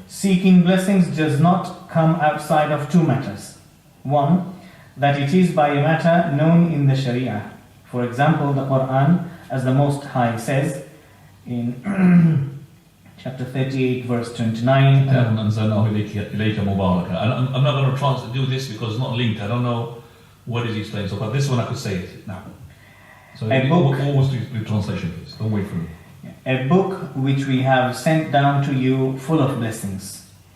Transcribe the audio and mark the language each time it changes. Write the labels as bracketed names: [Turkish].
[English] Seeking blessings does not come outside of two matters. One, that it is by a matter known in the Sharia. For example, the Quran, as the Most High says in chapter 38, verse 29. [Arabic] كتاب أنزلناه إليك مباركا. [English] And I'm not going to do this because it's not linked. I don't know what is he explaining. So, but this one I could say it now. So A book. almost the translation, please. Don't wait for me. A book which we have sent down to you full of blessings.